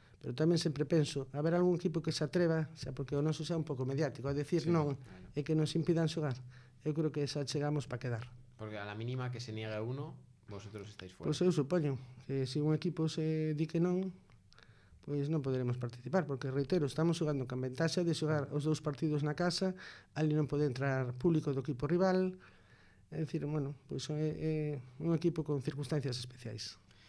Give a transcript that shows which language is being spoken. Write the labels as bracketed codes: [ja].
[gl] Pero tamén sempre penso, haber algún equipo que se atreva, xa porque o noso xa un pouco mediático, a decir non e que nos impidan xogar. Eu creo que xa chegamos para quedar. [es] Porque a la mínima que se niegue uno, vosotros estáis fuera. [gl] Pois eu supoño que se un equipo se di que non, pois non poderemos participar, porque reitero, estamos xogando con ventaxa de xogar os dous partidos na casa, ali non pode entrar público do equipo rival, é dicir, bueno, pois é un equipo con circunstancias especiais.